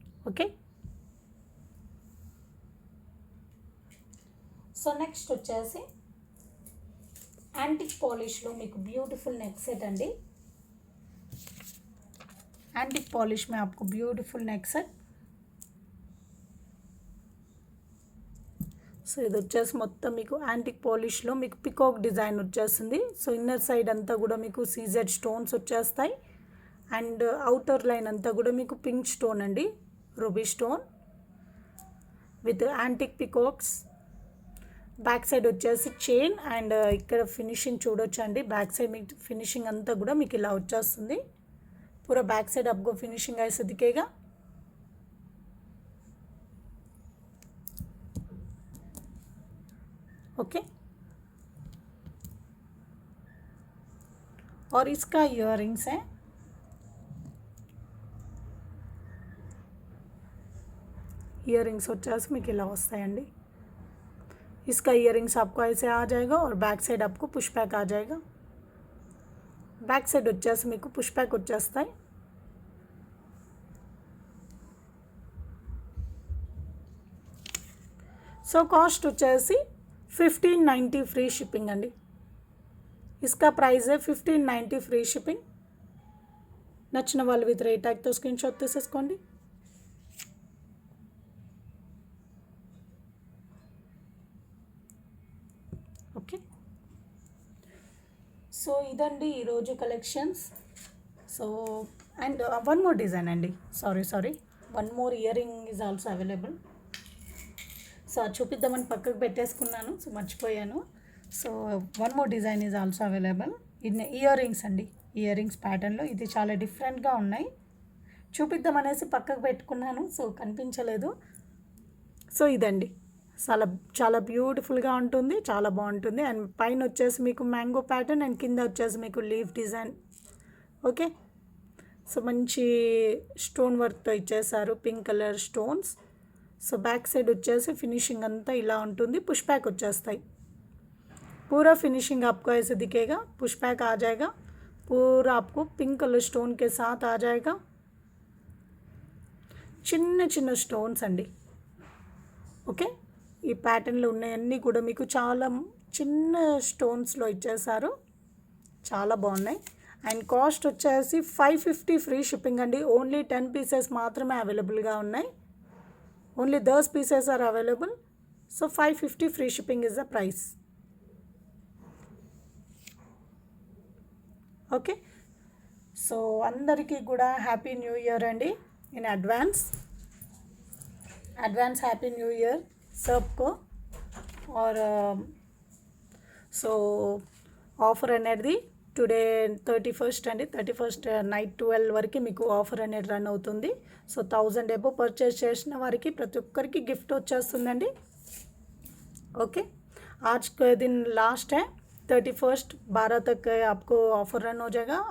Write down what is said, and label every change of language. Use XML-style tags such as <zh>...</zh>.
<te>Okay, so next వచ్చేసి antique పాలిష్లో మీకు beautiful neck set అండి.</te> <hi>యాంటిక్ పాలిష్ में आपको ब्यूटीफुल नेक सेट.</hi> <te>సో ఇది వచ్చేసి మొత్తం మీకు యాంటిక్ పాలిష్లో మీకు పికాక్ డిజైన్ వచ్చేస్తుంది. సో ఇన్నర్ సైడ్ అంతా కూడా మీకు సీజెడ్ స్టోన్స్ వచ్చేస్తాయి అండ్ అవుటర్ లైన్ అంతా కూడా మీకు పింక్ స్టోన్ అండి, ruby stone with antique peacocks. Back side వచ్చేసి చైన్ అండ్ ఇక్కడ ఫినిషింగ్ చూడొచ్చు అండి. బ్యాక్ సైడ్ మీకు ఫినిషింగ్ అంతా కూడా మీకు ఇలా వచ్చేస్తుంది.</te> <hi>पूरा बैक साइड आपको फिनिशिंग ऐसे दिखेगा. ओके, और इसका इयररिंग्स है.</hi> <te>इयररिंग्स వచ్చేసి మీకు ఇలా వస్తాయండి.</te> <hi>इसका इयररिंग्स आपको ऐसे आ जाएगा और बैक साइड आपको पुश बैक आ जाएगा.</hi> <te>బ్యాక్ సైడ్ వచ్చేసి మీకు పుష్ బ్యాక్ వచ్చేస్తాయి. సో కాస్ట్ వచ్చేసి 1590 ఫ్రీ షిప్పింగ్ అండి.</te> <hi>इसका प्राइस है 1590 ఫ్రీ షిప్పింగ్.</hi> <te>నచ్చిన వాళ్ళు విత్ రేట్ ట్యాగ్తో స్క్రీన్ షాట్ తీసేసుకోండి. ఓకే, సో ఇదండి ఈరోజు collections. So and one more design అండి,</te> <en>Sorry one more earring is also available.</en> <te>So అది చూపిద్దామని పక్కకు పెట్టేసుకున్నాను, సో మర్చిపోయాను. So</te> <en>One more design is also available.</en> <te>ఇది ఇయర్ రింగ్స్ అండి, ఇయర్ రింగ్స్ ప్యాటర్న్లో ఇది చాలా డిఫరెంట్గా ఉన్నాయి. చూపిద్దామనేసి పక్కకు పెట్టుకున్నాను, సో కనిపించలేదు. సో ఇదండి చాలా చాలా బ్యూటిఫుల్గా ఉంటుంది, చాలా బాగుంటుంది. అండ్ పైన వచ్చేసి మీకు మ్యాంగో ప్యాటర్న్ అండ్ కింద వచ్చేసి మీకు లీఫ్ డిజైన్. ఓకే, సో మంచి స్టోన్ వర్క్తో ఇచ్చేసారు, pink colour stones. So back side వచ్చేసి ఫినిషింగ్ అంతా ఇలా ఉంటుంది, పుష్ బ్యాక్ వచ్చేస్తాయి.</te> <hi>पूरा फिनिशिंग आपको ऐसे दिखेगा, पुश बैक आ जाएगा, पूरा आपको पिंक कलर स्टोन के साथ आ जाएगा.</hi> <te>చిన్న చిన్న స్టోన్స్ అండి. ఓకే, ఈ ప్యాటర్న్లో ఉన్నాయన్నీ కూడా మీకు చాలా చిన్న స్టోన్స్లో ఇచ్చేసారు, చాలా బాగున్నాయి. అండ్ కాస్ట్ వచ్చేసి 550 ఫ్రీ షిప్పింగ్ అండి. ఓన్లీ 10 పీసెస్ మాత్రమే అవైలబుల్గా ఉన్నాయి.</te> <en>Only 10 pieces are available. So 550 free shipping is the price.</en> <te>Okay, so అందరికీ కూడా హ్యాపీ న్యూ ఇయర్ అండి in advance happy new year सबको. और సో ఆఫర్ అనేది టుడే 31st అండి, 31st నైట్ 12 వరకు మీకు ఆఫర్ అనేది రన్ అవుతుంది. సో 1000 ఎబో పర్చేస్ చేసిన వారికి ప్రతి ఒక్కరికి గిఫ్ట్ వచ్చేస్తుందండి.</te> <hi>ఓకే, आज का दिन लास्ट है, 31st 12 तक आपको ऑफर रन हो जाएगा.</hi>